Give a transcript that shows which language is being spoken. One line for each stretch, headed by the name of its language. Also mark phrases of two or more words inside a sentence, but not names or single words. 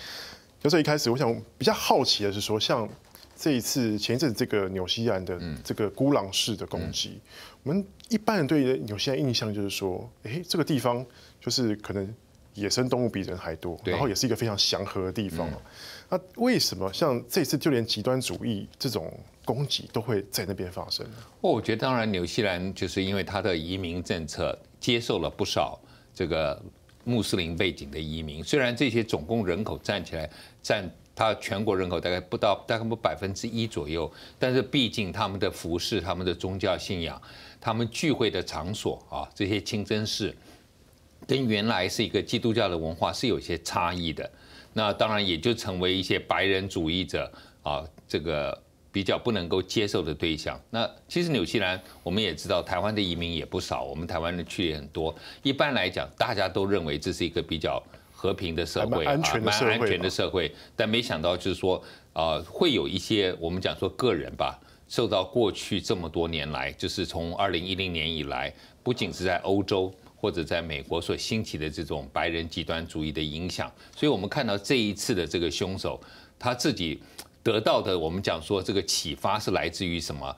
Chinese: 教授一開始我想比較好奇嘅是說，像這一次前一陣這個紐西蘭的這個孤狼式的攻擊，我們一般人對紐西蘭印象就是說，這個地方就是可能野生動物比人還多，然後也是一個非常祥和的地方。那為什麼像這次就連極端主義這種攻擊都會在那邊發生呢？我覺得當然紐西蘭就是因為它的移民政策接受了不少這個穆斯林背景的移民，雖然這些總共人口佔起來佔它全國人口大概不1%左右，但是畢竟他們的服飾、他們的宗教信仰、他們聚會的場所啊，這些清真寺，跟原來是一個基督教的文化是有一些差異的。那當然也就成為一些白人主義者啊，這個比較不能夠接受的對象。那其實紐西蘭我們也知道，台灣的移民也不少，我們台灣人去也很多。一般來講，大家都認為這是一個比較和平的社會，蠻安全的社會，但沒想到就是說，會有一些我們講說個人吧，受到過去這麼多年來，就是從2010年以來，不僅是在歐洲或者在美國所興起的這種白人極端主義的影響，所以我們看到這一次的這個兇手，他自己得到的，我們講說這個啟發是來自於什麼？